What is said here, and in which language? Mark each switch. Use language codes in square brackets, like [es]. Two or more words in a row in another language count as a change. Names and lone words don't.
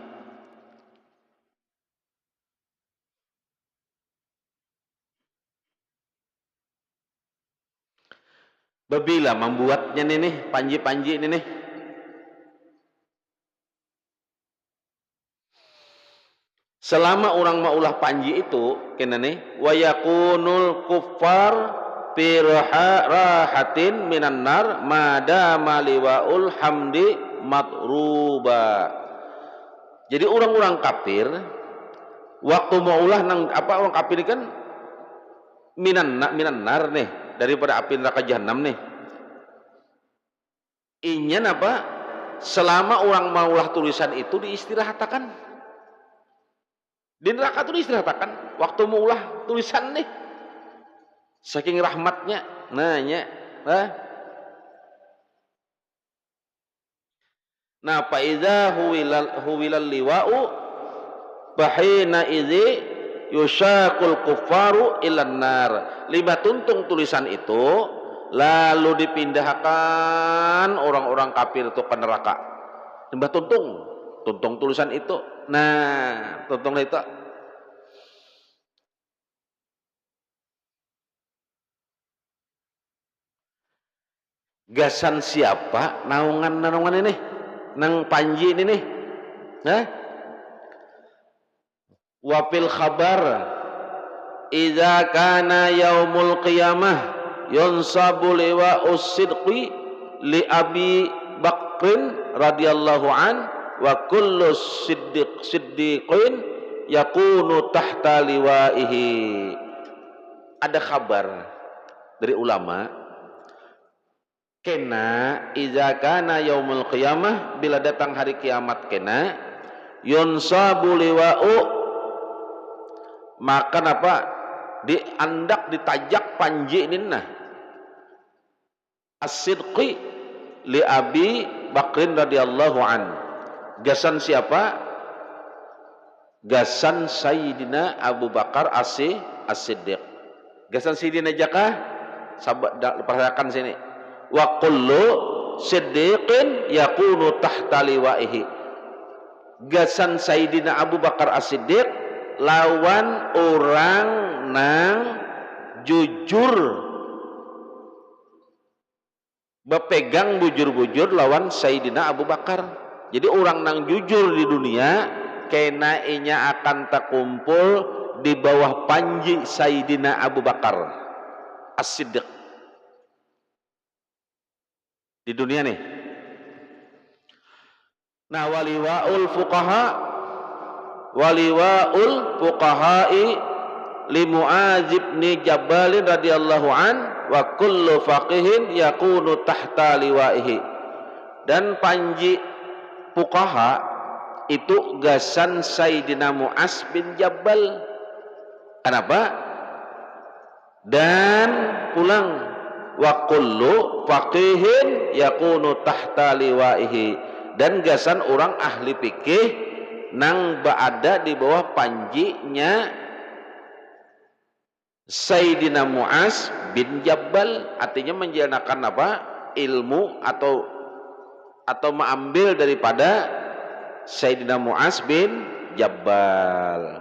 [bjn] Babila membuatnya nih panji-panji ini nih. Selama orang maulah panji itu kena nih [ar] ويكون الكفار في راحة من النار ما دام لواء الحمد مطروبا. [bjn] Jadi orang-orang kafir waktu maulah nang apa orang kafir kan [ar] من النار [bjn] nih daripada api neraka jahanam nih. Ingin apa? Selama orang maulah tulisan itu diistirahatkan. Di neraka itu diistirahatkan. Waktu maulah tulisan nih. Saking rahmatnya. Nah, [ar] فإذا طوي اللواء فحينئذ يساق الكفار إلى النار. [bjn] 5 tuntung tulisan itu lalu dipindahkan orang-orang kafir itu ke neraka. 5 tuntung tulisan itu. Nah, tuntung itu gasan siapa naungan ini nang panji ini nih. Nah, [ar] وفي الخبر إذا كان يوم القيامة ينصب لواء الصدق لأبي بكر رضي الله عن وكل صديق يكون تحت لوائه. [bjn] Ada kabar dari ulama kena [ar] إذا كان يوم القيامة, [bjn] bila datang hari kiamat kena [ar] ينصب لواء, [bjn] maka apa diandak ditajak panji ninna [ar] الصدق لأبي بكر رضي الله عن. [bjn] Gasan siapa? Gasan Sayyidina Abu Bakar as-Siddiq. Gasan Sayyidina Jakah, sahabat perhatikan sini. [ar] وكل صديق يكون تحت لوائه. [bjn] gasan Sayyidina Abu Bakar As-Siddiq lawan orang nang jujur bepegang bujur-bujur lawan Sayyidina Abu Bakar. Jadi orang nang jujur di dunia kena inya akan terkumpul di bawah panji Sayyidina Abu Bakar As-Siddiq di dunia nih. [ar] Nah, ولواء الفقهاء لمعاذ بن جبل رضي الله عن وكل فقيه يكون تحت لوائه. [bjn] Dan panji fuqaha itu gasan Sayyidina Mu'adz bin Jabal. Kenapa? Dan pulang [ar] وكل فقيه يكون تحت لوائه. [bjn] Dan gasan orang ahli fikih nang berada di bawah panjinya Sayyidina Mu'adz bin Jabal, artinya menjalankan apa? Ilmu atau mengambil daripada Sayyidina Mu'adz bin Jabal.